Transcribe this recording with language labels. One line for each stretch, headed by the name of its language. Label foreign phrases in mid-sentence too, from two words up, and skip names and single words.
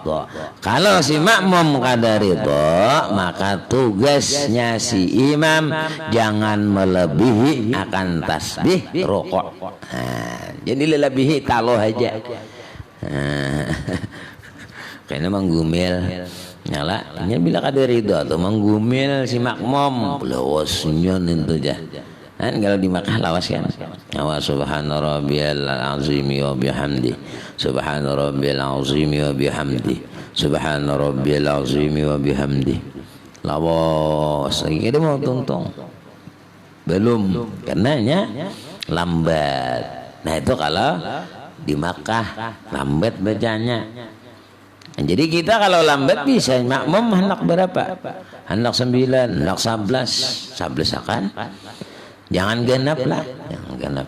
Banjar: Kalau si makmum kada ridho, maka tugasnya si imam jangan melebihi akan tasbih rukuk. Nah, jadi lebihi taloh aja. Kayaknya menggumil. Nyala, nya bila kada ridho atau menggumil si makmum, lawasnya itu aja. Kan kalau di Makkah lawas kan.
Arabic: وسبحان ربي العظيم وبحمده. سبحان ربي العظيم وبحمده. سبحان ربي العظيم وبحمده.
Banjar: lawas lagi kita mau tuntung belum karenanya lambat. Nah itu kalau di Makkah lambat bacanya. Nah, jadi kita kalau lambat bisa makmum hendak berapa? Hendak 9, hendak 11 akan jangan genap lah, jangan genap.